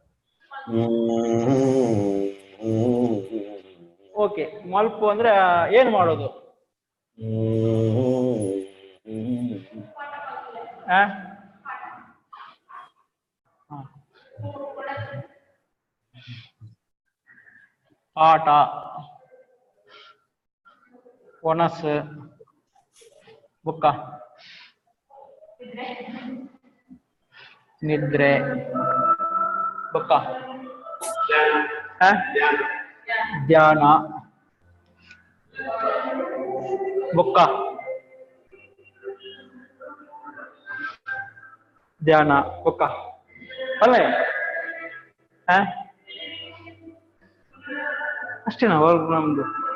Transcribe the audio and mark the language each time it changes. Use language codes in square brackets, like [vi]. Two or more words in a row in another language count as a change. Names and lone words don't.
[kn] ಓಕೆ, ಮಲ್ಪು ಅಂದ್ರೆ ಏನ್ ಮಾಡೋದು? ಆಟ, [tcy] ಒನಸ್, ಬುಕ್ಕ, ನಿದ್ರೆ, ಬುಕ್ಕ, ಧ್ಯಾನ, ಬುಕ್ಕ, ಧ್ಯಾನ, ಬುಕ್ಕ [kn] ಅಲ್ಲೇ ಅಷ್ಟೇನಾ ವರ್ಕ್ ನಮ್ದು?